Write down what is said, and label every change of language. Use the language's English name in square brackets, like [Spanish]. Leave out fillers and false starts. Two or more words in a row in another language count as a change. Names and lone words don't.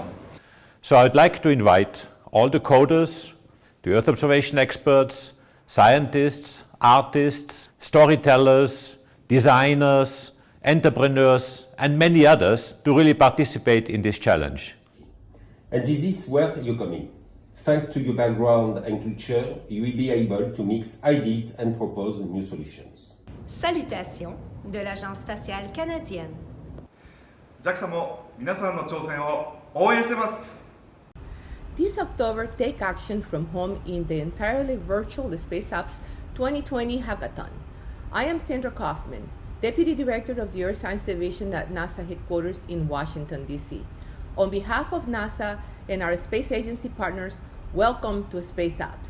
[English] So I'd like to invite all the coders, the Earth observation experts, scientists, artists, storytellers, designers, entrepreneurs, and many others to really participate in this challenge. And this is where you come in. Thanks to your background and culture, you will be able to mix ideas and propose new solutions. [French] Salutations de l'Agence spatiale canadienne. [Japanese] JAXA も皆さんの挑戦を応援してます。 [English] This October, take action from home in the entirely virtual Space Apps 2020 Hackathon. I am Sandra Kaufman, Deputy Director of the Earth Science Division at NASA headquarters in Washington, D.C. On behalf of NASA and our space agency partners, welcome to Space Apps.